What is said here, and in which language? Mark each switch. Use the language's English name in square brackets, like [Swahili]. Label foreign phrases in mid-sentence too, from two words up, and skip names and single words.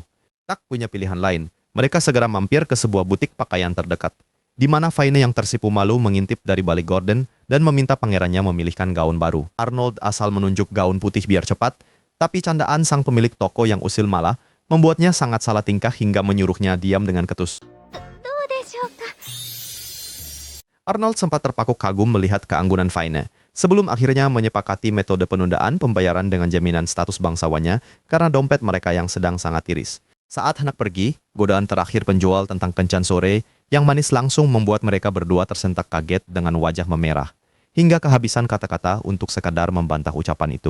[Indonesian] Tak punya pilihan lain, mereka segera mampir ke sebuah butik pakaian terdekat, di mana Finey yang tersipu malu mengintip dari balik gorden dan meminta pangerannya memilihkan gaun baru. Arnold asal menunjuk gaun putih biar cepat, tapi candaan sang pemilik toko yang usil malah membuatnya sangat salah tingkah hingga menyuruhnya diam dengan ketus. [Japanese] どうでしょうか。 [Indonesian] Arnold sempat terpaku kagum melihat keanggunan Finey, sebelum akhirnya menyepakati metode penundaan pembayaran dengan jaminan status bangsawannya karena dompet mereka yang sedang sangat tiris. Saat hendak pergi, godaan terakhir penjual tentang kencan sore yang manis langsung membuat mereka berdua tersentak kaget dengan wajah memerah, hingga kehabisan kata-kata untuk sekadar membantah ucapan itu.